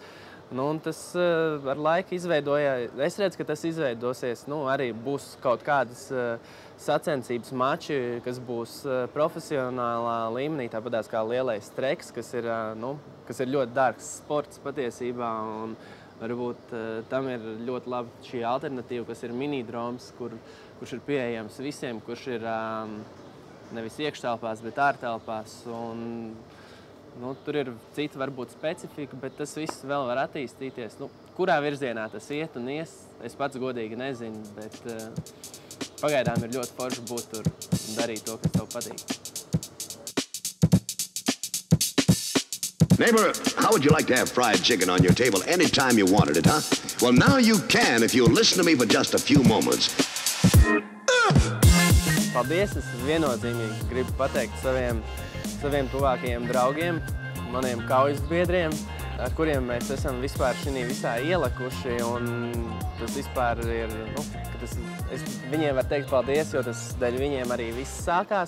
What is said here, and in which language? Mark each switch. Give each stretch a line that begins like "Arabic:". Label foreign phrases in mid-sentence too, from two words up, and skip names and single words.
Latvian: Un tas ar laiku izveidoja, es redzu, ka tas izveidosies, arī būs kaut kādas sacensības mači, kas būs profesionālā līmenī, tāpatās kā lielais treks, kas ir ļoti dārgs sports patiesībā, un varbūt tam ir ļoti laba šī alternatīva, kas ir minidroms, kurš ir pieejams visiem, kurš ir nevis iekštelpās, bet ārtelpās. Tur ir cita varbūt specifika, bet tas viss vēl var attīstīties. Kurā virzienā tas iet un ies, es pats godīgi nezinu, bet pagaidām ir ļoti forši būt tur un darīt to, kas tev patīk.
English: Neighbor, how would you like to have fried chicken on your table anytime you wanted it, huh? Well, now you can if you'll listen to me for just a few moments.
Latvian: Paldies! Es viennozīmīgi gribu pateikt saviem tuvākajiem draugiem, maniem kaujas biedriem, ar kuriem mēs esam vispār šī visā ielikuši. Un tas vispār ir, viņiem var teikt paldies, jo tas dēļ viņiem arī viss sākās.